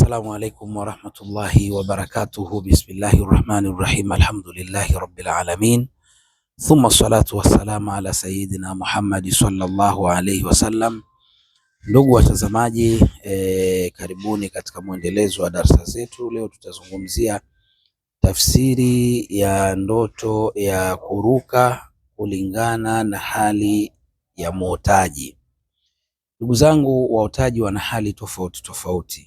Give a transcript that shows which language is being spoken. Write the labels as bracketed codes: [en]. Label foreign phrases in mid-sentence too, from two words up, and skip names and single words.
[ar] السلام عليكم ورحمة الله وبركاته. بسم الله الرحمن الرحيم. الحمد لله رب العالمين. ثم الصلاة والسلام على سيدنا محمد صلى الله عليه وسلم. [sw] Ndugu watazamaji, karibuni katika mwendelezo wa darasa zetu. Leo tutazungumzia tafsiri ya ndoto ya kuruka kulingana na hali ya muotaji. Ndugu zangu, waotaji wana hali tofauti tofauti.